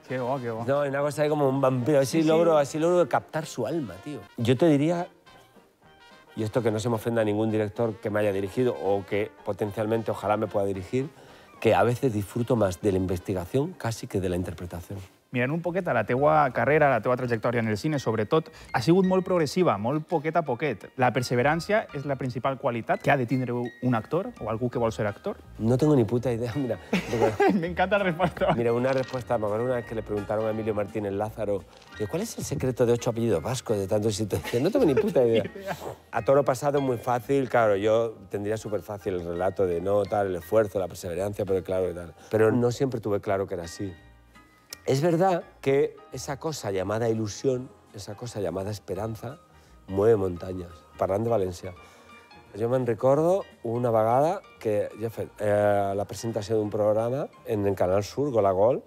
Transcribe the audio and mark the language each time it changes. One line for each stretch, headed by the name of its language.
Spanish: Qué guau, qué guau. No, hay una cosa ahí como un vampiro, así logro captar su alma, tío. Yo te diría, y esto que no se me ofenda a ningún director que me haya dirigido o que potencialmente ojalá me pueda dirigir, que a veces disfruto más de la investigación casi que de la interpretación.
Catalan: Mirant un poquet a la teua carrera, a la teua trajectòria en el cine, sobretot, ha sigut molt progressiva, molt poquet a poquet. La perseverància és la principal qualitat que ha de tindre un actor o algú que vol ser actor?
Spanish: No tengo ni puta idea, mira. Me encanta la respuesta. Mira, una respuesta, me acuerdo una vez que le preguntaron a Emilio Martínez Lázaro, ¿cuál es el secreto de 8 apellidos vascos de tantos sitios? No tengo ni puta idea. A toro pasado muy fácil, claro, yo tendría súper fácil el relato de no, tal, el esfuerzo, la perseverancia, pero claro, y tal. Pero no siempre tuve claro que era así. Es verdad que esa cosa llamada ilusión, esa cosa llamada esperanza, mueve montañas.
Catalan: Parlant de València. Jo me'n recordo una vegada que jo he fet la presentació d'un programa en Canal Sur, Gol a Gol.